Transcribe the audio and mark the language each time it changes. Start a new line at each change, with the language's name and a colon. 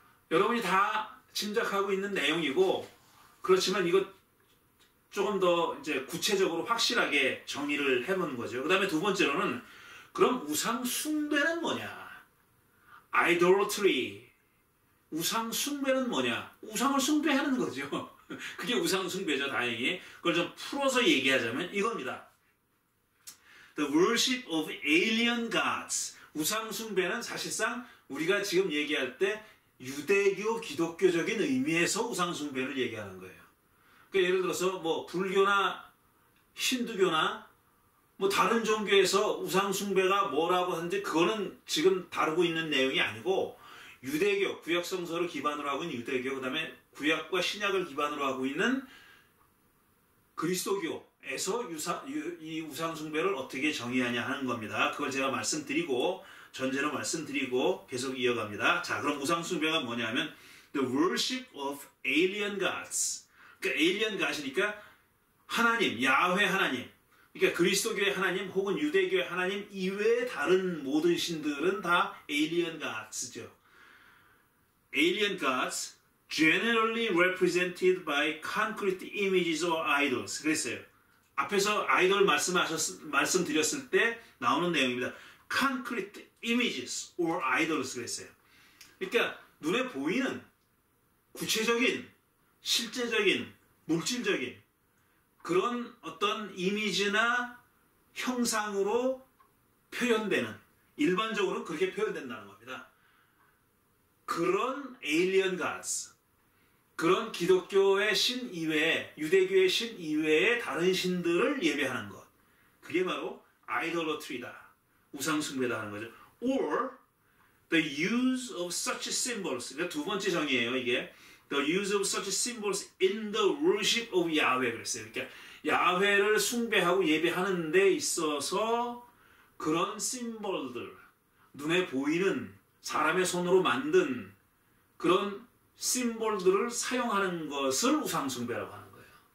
Korean: 여러분이 다 짐작하고 있는 내용이고, 그렇지만 이거 조금 더 이제 구체적으로 확실하게 정의를 해보는 거죠. 그 다음에 두 번째로는, 그럼 우상 숭배는 뭐냐? idolatry. 우상 숭배는 뭐냐? 우상을 숭배하는 거죠. 그게 우상 숭배죠, 다행히. 그걸 좀 풀어서 얘기하자면 이겁니다.
English: The worship of alien gods.
Korean: 우상 숭배는 사실상 우리가 지금 얘기할 때 유대교, 기독교적인 의미에서 우상 숭배를 얘기하는 거예요. 그러니까 예를 들어서 불교나 힌두교나 다른 종교에서 우상 숭배가 뭐라고 하는데, 그거는 지금 다루고 있는 내용이 아니고, 유대교, 구약 성서를 기반으로 하고 있는 유대교, 그 다음에 구약과 신약을 기반으로 하고 있는 그리스도교에서 이 우상 숭배를 어떻게 정의하냐 하는 겁니다. 그걸 제가 전제로 말씀드리고 계속 이어갑니다. 자, 그럼 우상 숭배가 뭐냐면
English: the worship of alien gods.
Korean: 그러니까 alien god이니까 하나님, 야훼 하나님. 그러니까 그리스도교의 하나님 혹은 유대교의 하나님 이외의 다른 모든 신들은 다 alien gods죠.
English: Alien gods generally represented by concrete images or idols.
Korean: 그랬어요. 앞에서 아이돌 말씀드렸을 때 나오는 내용입니다.
English: Concrete images or idols
Korean: 그랬어요. 그러니까 눈에 보이는 구체적인, 실제적인, 물질적인 그런 어떤 이미지나 형상으로 표현되는, 일반적으로 그렇게 표현된다는 겁니다. 그런 alien gods, 그런 기독교의 신 이외에, 유대교의 신 이외에 다른 신들을 예배하는 것, 그게 바로 idolatry다. 우상 숭배다 하는 거죠.
English: Or the use of such symbols.
Korean: 그러니까 두 번째 정의예요. 이게
English: the use of such symbols in the worship of Yahweh
Korean: 그랬어요. 그러니까 야훼를 숭배하고 예배하는 데 있어서 그런 심볼들, 눈에 보이는 사람의 손으로 만든 그런 심볼들을 사용하는 것을 우상 숭배라고 하는 거예요.